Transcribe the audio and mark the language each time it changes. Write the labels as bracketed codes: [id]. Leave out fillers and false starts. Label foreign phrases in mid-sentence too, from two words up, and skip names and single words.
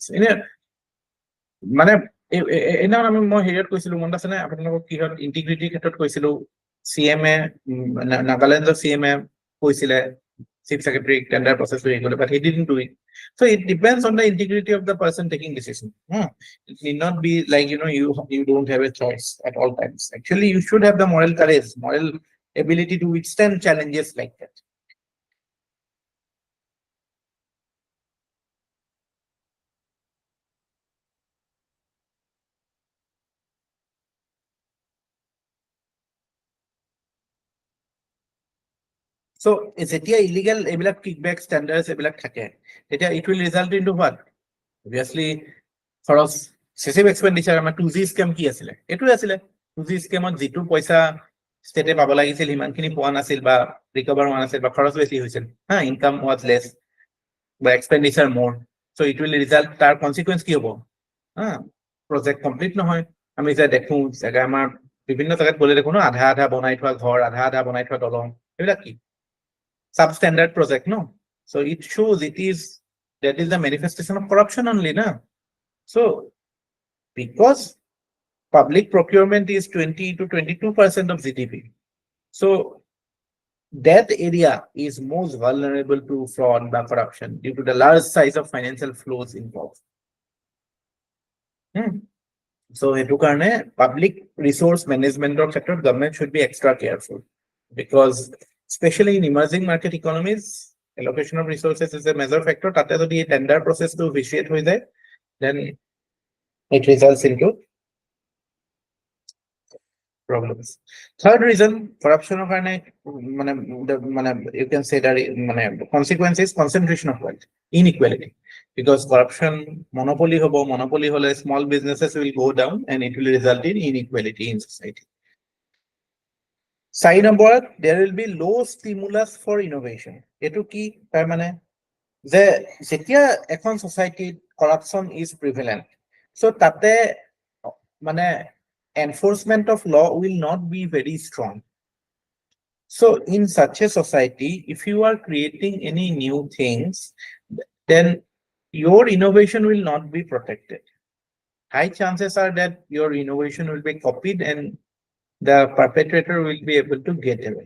[as] এনে মানে এদিনাখন মই হেৰিয়ত কৈছিলো মনত আছে নে আপোনালোকক, কিহত ইণ্টিগ্ৰিটিৰ ক্ষেত্ৰত কৈছিলো, CMA নাগালেণ্ডৰ CMA কৈছিলে [en] Chief Secretary tender process to regulate, but he didn't do it. So it depends on the integrity of the person taking decision. It need not be like, you don't have a choice at all times. Actually, you should have the moral courage, moral ability to withstand challenges like that. So যেতিয়া illegal এইবিলাক kickback standards [as] এইবিলাক থাকে, তেতিয়া [en] it will result into what? Obviously, খৰচ, excessive expenditure। [as] আমাৰ 2G scam কি আছিলে? এইটোৱে আছিলে 2G scamত যিটো পইচা ষ্টেটে পাব লাগিছিল সিমানখিনি পোৱা নাছিল, বা ৰিকভাৰ হোৱা নাছিল, বা খৰচ বেছি হৈছিল, [en] income was less [as] বা [en] expenditure more, so it will result, [as] তাৰ consequence কি হ'ব? [en] project complete [as] নহয়। আমি যে দেখো জেগা আমাৰ বিভিন্ন জেগাত গ'লে দেখো ন, আধা আধা বনাই থোৱা ঘৰ, আধা আধা বনাই থোৱা দলং, এইবিলাক কি? [en] Substandard project, no? So it shows that is the manifestation of corruption only, na? So because public procurement is 20 to 22% of GDP, so that area is most vulnerable to fraud by corruption due to the large size of financial flows involved. So [as] হেতু কাৰণে [en] public resource management or sector government should be extra careful, because especially in emerging market economies, allocation of resources is a major factor. [as] তাতে যদি [en] tender process to vitiate [as] হৈ যায়, [en] then it results into problems. Third reason corruption or you can say that consequence is concentration of wealth, inequality, because corruption monopoly hole small businesses will go down and it will result in inequality in society. Side number, there will be low stimulus for innovation. [as] এইটো কি তাৰ মানে যে যেতিয়া এখন [en] society corruption is prevalent, so [as] তাতে মানে [en] enforcement of law will not be very strong. So in such a society, if you are creating any new things, then your innovation will not be protected. High chances are that your innovation will be copied and the perpetrator will be able to get away.